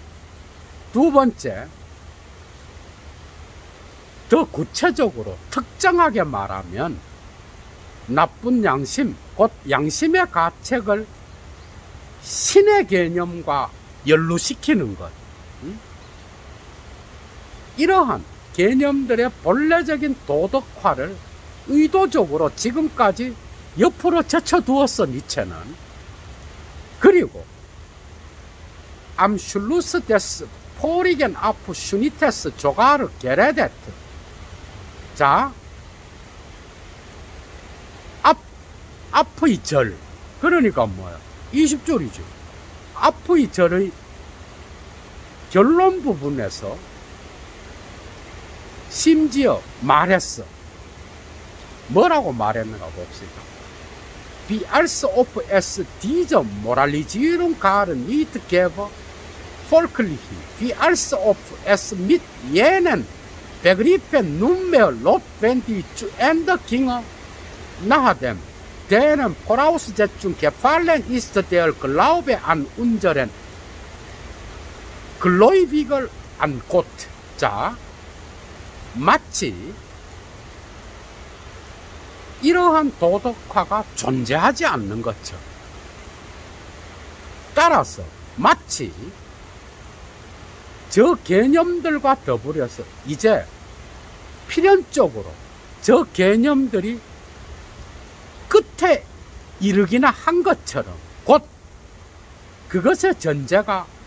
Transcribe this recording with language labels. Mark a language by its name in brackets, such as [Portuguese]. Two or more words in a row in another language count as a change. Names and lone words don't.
[Korean] 두 번째, 더 구체적으로 특정하게 말하면 나쁜 양심, 곧 양심의 가책을 신의 개념과 연루시키는 것. 이러한 개념들의 본래적인 도덕화를 의도적으로 지금까지 옆으로 제쳐두었어, 니체는. [German] 그리고 Am Schluss des vorigen Abschnittes sogar geredet. [Korean] 자, 앞의 절, 그러니까 뭐야? 20절이죠. 앞의 절의 결론 부분에서 심지어 말했어. 뭐라고 말했는가 봅시다. [German] Wie als ob es diese Moralisierung gar nicht gäbe, folglich, wie als ob es mit jenen Begriffen nunmehr notwendig zu Ende ginge, nachdem deren Voraussetzung gefallen ist der Glaube an unseren Gläubiger an Gott. [Korean] 자, 마치 이러한 도덕화가 존재하지 않는 것처럼, 따라서 마치 저 개념들과 더불어서 이제 필연적으로 저 개념들이 끝에 이르기나 한 것처럼, 곧 그것의 전제가